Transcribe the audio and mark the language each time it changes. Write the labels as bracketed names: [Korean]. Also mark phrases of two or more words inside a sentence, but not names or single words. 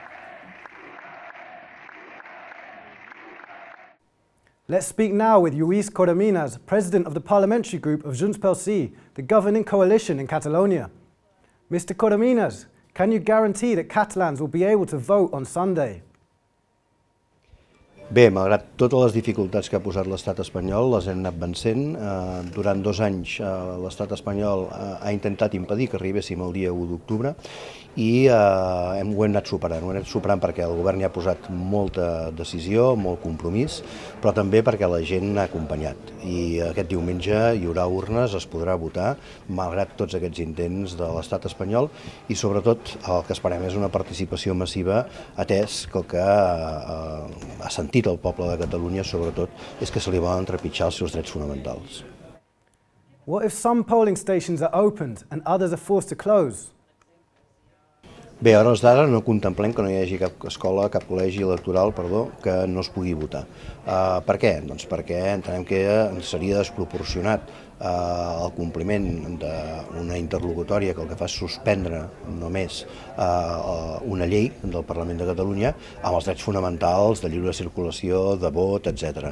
[English] Let's speak now with Lluís Corominas, president of the parliamentary group of Junts pel Sí, the governing coalition in Catalonia. Mr. Corominas, can you guarantee that Catalans will be able to vote on Sunday? [Catalan] Bé, malgrat totes les dificultats que ha posat l'estat espanyol, les hem anat vencent. Durant 2 anys l'estat espanyol ha intentat impedir que arribéssim el dia 1 d'octubre i ho hem anat superant perquè el govern hi ha posat molta decisió, molt compromís, però també perquè la gent ha acompanyat. I aquest diumenge hi haurà urnes, es podrà votar, malgrat tots aquests intents de l'estat espanyol, i sobretot el que esperem és una participació massiva, atès que el que ha sentit el poble de Catalunya, sobretot, és que se li volen trepitjar els seus drets fonamentals. [English] What if some polling stations are opened and others are forced to close? [Catalan] Bé, a hores d'ara no contemplem que no hi hagi cap escola, cap col·legi electoral, que no es pugui votar. Per què? Doncs perquè entenem que seria desproporcionat el compliment d'una interlocutòria que el que fa és suspendre només una llei del Parlament de Catalunya amb els drets fonamentals de lliure circulació, de vot, etc.